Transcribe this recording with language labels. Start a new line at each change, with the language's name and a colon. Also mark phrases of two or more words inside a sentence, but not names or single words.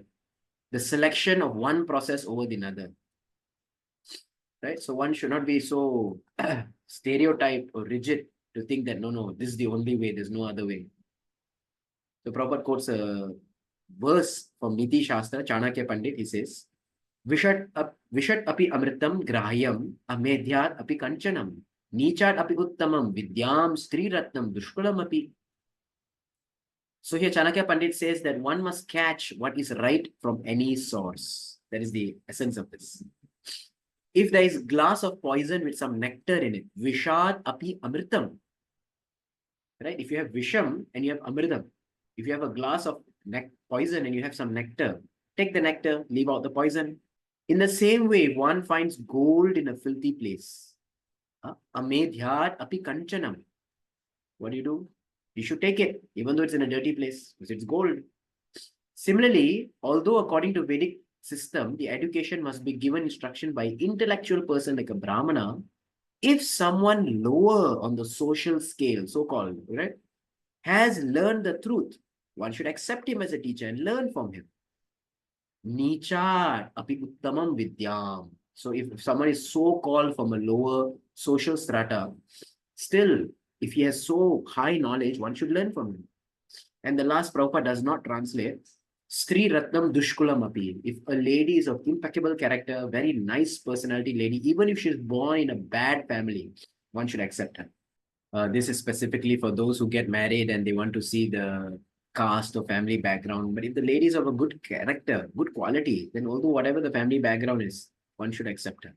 English: The selection of one process over the other. Right? So one should not be so stereotyped or rigid to think that, no, this is the only way, there's no other way. So Prabhupada quotes a verse from Niti Shastra, Chanakya Pandit. He says,
Sanskrit: Viṣād api amṛtaṁ grāhyam, amedhyād api kāñcanam, nīcād api uttamāṁ, vidyāṁ, strī-ratnaṁ, duṣkulād api.
English: So here Chanakya Pandit says that one must catch what is right from any source. That is the essence of this. If there is a glass of poison with some nectar in it,
Sanskrit: Viṣād api amṛtaṁ.
English: Right? If you have Visham and you have amṛtaṁ, if you have a glass of poison and you have some nectar, take the nectar, leave out the poison. In the same way, if one finds gold in a filthy place,
Sanskrit: amedhyād api kāñcanam,
English: what do? You should take it, even though it's in a dirty place, because it's gold. Similarly, although according to Vedic system, the education must be given instruction by intellectual person like a Brahmana, if someone lower on the social scale, so-called, right, has learned the truth, one should accept him as a teacher and learn from him.
Sanskrit: nīcād api uttamāṁ vidyāṁ.
English: So if someone is so-called from a lower social strata, still, if he has so high knowledge, one should learn from him. And the last Prabhupada does not translate,
Sanskrit: strī-ratnaṁ duṣkulād api.
English: If a lady is of impeccable character, very nice personality lady, even if she is born in a bad family, one should accept her. This is specifically for those who get married and they want to see the caste or family background. But if the lady is of a good character, good quality, then although whatever the family background is, one should accept her.